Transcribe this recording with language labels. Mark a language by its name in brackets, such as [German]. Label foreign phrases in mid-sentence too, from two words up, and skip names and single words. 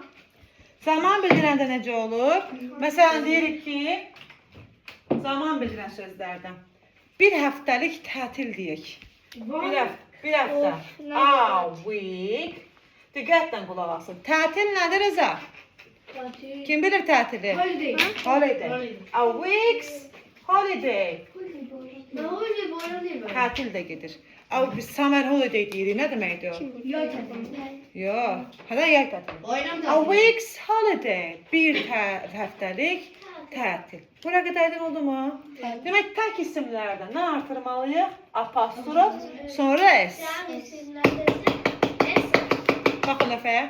[Azerbaijani] Zaman bildirəndə necə olur? Məsələn deyirik ki, zaman bildirən sözlərdən. Bir həftəlik tətil deyək. Bir həftə. [English] A week. [Azerbaijani] Diqqətlə qulaq asın. Tətil nədir Rıza? Kim bilir tətili? [English] Holiday. A week's holiday. [Turkish] Ne oluyor bu arada değil mi? [Azerbaijani] Tətil də gedir. Biz [English] summer holiday [Azerbaijani] deyirik. Nə deməkdir o? Yay tatlı. Yox. Hələ yay tətili. Bayram A tatlı. [English] week's holiday. [Azerbaijani] Bir həftəlik tətil. Bura qədər aydın oldu mu? Demək tək isimlərdə nə artırmalıyıq? Apostrof, sonra S. Baxın lövhəyə.